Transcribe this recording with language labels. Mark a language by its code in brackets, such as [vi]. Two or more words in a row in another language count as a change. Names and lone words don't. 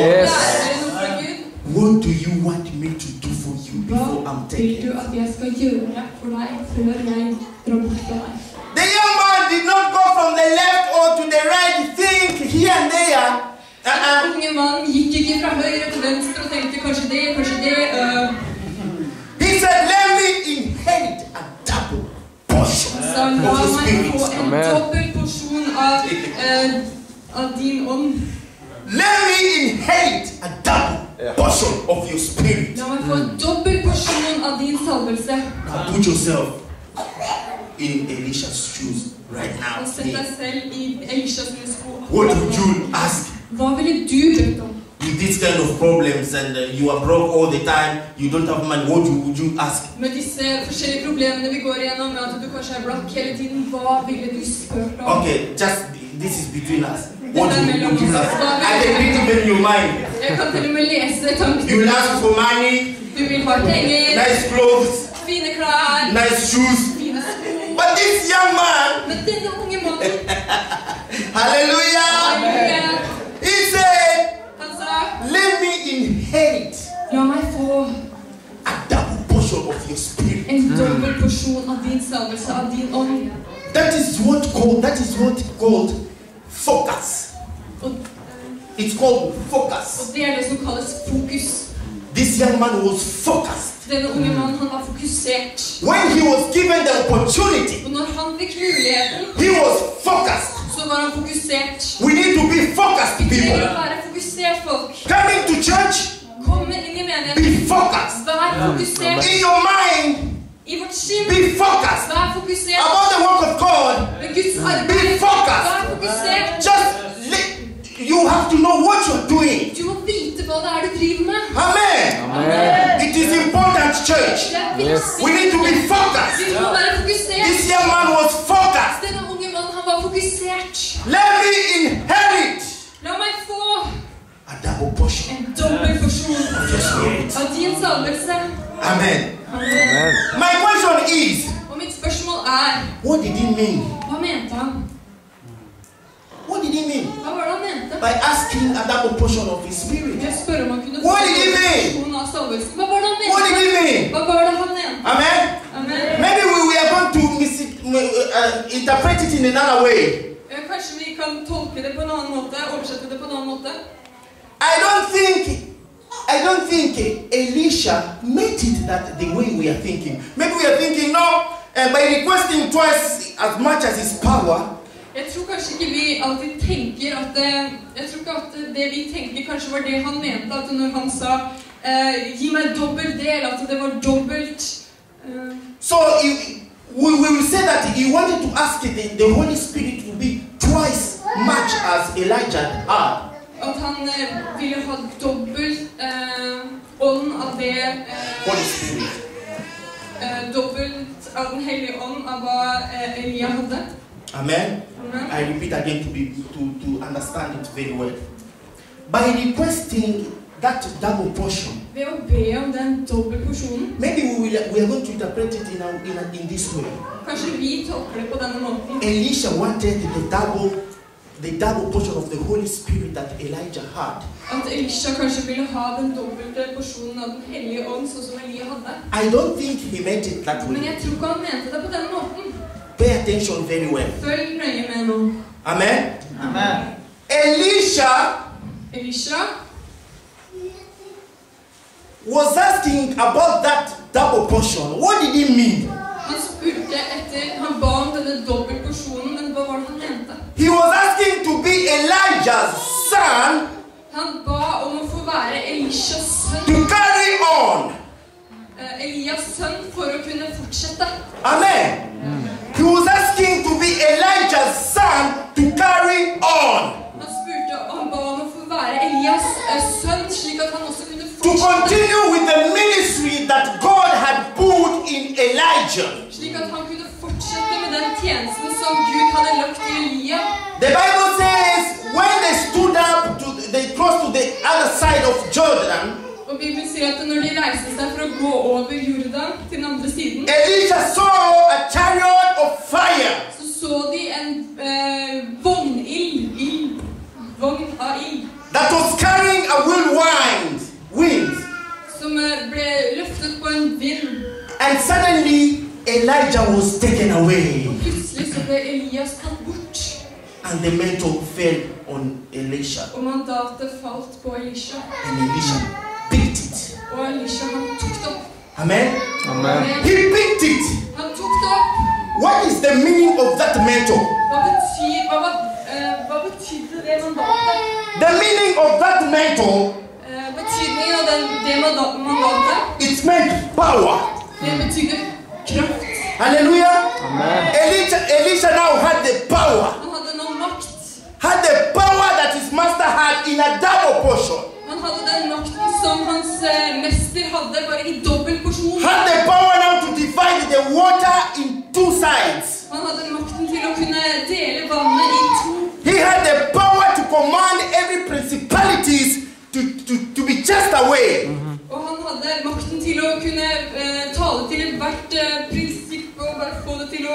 [en] Yes. [no] Lærer dere noe fra Gud? [en] What do you want me to do for you before [no] Hva [en] I'm [no] vil du [en] taken? [no] at jeg skal gjøre for deg før jeg drar bort fra deg? [en] The young man did not go from the left or to the right, think here and there. [no] Den unge mannen gikk ikke fra høyre til venstre og tenkte kanskje det. [en] He said, let me inherit a double portion [no] Så la [en] of the [no] meg få [en] Spirit. [no] en [en] Amen. [no] dobbel porsjon av din ånd. [en] Let me inherit a double portion of your Spirit. [no] La meg få en dobbel porsjon av din salvelse. [en] Now put yourself in Elisha's shoes right now. [no] Og sett deg selv i Elisha sine sko. [en] What would you ask? [no] Hva ville du bedt om? [en] With these kind of problems and you are broke all the time, you don't have money, what would you ask? [no] Med disse forskjellige problemene vi går igjennom, med at du kanskje er blakk hele tiden, hva ville du spurt om? [en] Okay, just this is between us. What would you ask? I can read it in your mind. [no] Jeg kan til og med lese tankene. [en] You will ask for money, [no] Du vil ha penger, [en] nice clothes, [no] fine klær, [en] nice shoes. [no] fine sko. [en] But this young man, [no] Men denne unge mannen, [en] hallelujah, [no] halleluja, [en] he said, [no] han sa, [en] let me inherit [no] la meg få [en] a double portion of your Spirit. [no] en dobbel porsjon av din salvelse, av din ånd. [en] That is what called focus. [no] Og, [en] It's called focus. [no] og det er det som kalles fokus. [en] This young man was focused. [no] Denne unge mannen, han var fokusert. [en] When he was given the opportunity, [no] Og når han fikk muligheten, [en] he was focused. [no] så var han fokusert. [en] We need to be focused, [no] Vi trenger [en] people. [no] å være fokusert, folk. [en] Coming to church, [no] Komme inn i menigheten. [en] be focused. [no] Vær fokusert. [en] In your mind, [no] I vårt sinn. [en] be focused. [no] Vær fokusert. [en] About the work of God, [no] Med Guds [en] be [no] arbeid. [en] focused. [no] Vær fokusert. [en] Just you have to know what you're doing. [no] Du må vite hva det er du driver med. [en] Amen. [no] Amen. [en] It is important, church. [no] Det er [en] Yes. [no] viktig. [en] We need to be focused. [no] Vi må være fokusert. [en] This young man was focused. [no] Denne unge mannen, han var fokusert. [en] Let me inherit [no] La meg få [en] a double portion [no] en dobbel porsjon [en] of your Spirit. [no] av din salvelse. [en] Amen. [no] Amen. Amen. [en] My question is, [no] Og mitt spørsmål er, [en] what did he mean? [no] hva mente han? [en] What did he mean [no] Hva var det han mente? [en] by asking a double portion of his Spirit? [no] Jeg spør om han kunne få [en] What did he [no] en [en] mean? [no] porsjon av salvelsen. Hva var det han [en] What did [no] mente? [en] he mean? [no] Hva var det han mente? [en] Amen. [no] Amen. [en] Maybe we are going to interpret it in another way. [no] Kanskje vi kan kan tolke det på en annen måte, oversette det på en annen måte. [en] I don't think Elisha made it that the way we are thinking. Maybe we are thinking, no, by requesting twice as much as his power. [no] Jeg tror kanskje ikke vi alltid tenker at det vi tenker kanskje var det han mente, at når han sa gi meg dobbelt del, at det var dobbelt. [en] So we will say that he wanted to ask the Holy Spirit to be twice much as Elijah had. [no] At han ville ha dobbelt ånd av det [en] Holy Spirit. [no] Dobbelt av den hellige ånd av hva Elia hadde. [en] Amen. I repeat again to understand it very well. By requesting that double portion, [no] Ved å be om den dobbelt porsjonen, [en] maybe we are going to interpret it in this way. [no] kanskje vi tolker det på denne måten. [en] Elisha wanted the double portion of the Holy Spirit that Elijah had. [no] At Elisha kanskje ville ha den dobbelte porsjonen av den hellige ånd, sånn som Elia hadde. [en] I don't think he meant it that [no] Men [en] way. [no] jeg tror ikke han mente det på den måten. [en] Pay attention very well. [no] Følg nøye med nå. [en] Amen. Elisha was asking about that double portion. What did he mean? [no] Han ba om denne dobbelt porsjonen, men hva var det han mente? [en] He was asking to be Elijah's son [no] Han ba om å få være Elishas sønn, [en] to carry on. [no] Elias sønn, for å kunne fortsette. [en] Amen. He was asking to be Elijah's son to carry on. [no] Han ba om å få være Elias sønn, slik at han også kunne [en] To [no] fortsette. [en] continue with the ministry that God had put in Elijah. [no] Slik at han kunne fortsette med den tjenesten som Gud hadde lagt i Elia. [en] The Bible says when they stood up, they crossed to the other side of Jordan. [no] Og Bibelen sier at når de reiste seg for å gå over Jordan til den andre siden, [en] Elisha saw a chariot of fire. [no] så de en vogn av ild, [en] That was carrying a whirlwind wind. [no] som ble løftet på en vind. [en] And suddenly Elijah was taken away. [no] Plutselig så ble Elias tatt bort, [en] And the mantle fell on Elisha. [no] og mandatet falt på Elisha. [en] And Elisha picked it. [no] Og Elisha, han tok det opp. [en] Amen. [no] Amen. [en] He picked it. [no] Han tok det opp. [en] What is the meaning of that mantle? [no] Hva betydde det mandatet? [en] The meaning of that mantle, [no] Betydningen av det mandatet, [en] it meant power. [no] det betydde kraft. [en] Hallelujah. Elisha now had the power. [no] Han hadde nå makt. [en] Had the power that his master had in a double portion. [no] Han hadde den makten som hans mester hadde, bare i dobbelt porsjon. [en] Had the power now to divide the water in two sides. [no] Han hadde makten til å kunne dele vannet i to. [en] He had the power to command every principalities to be chased away. [no] Og han hadde makten til å kunne tale til hvert prinsipp og bare få det til å...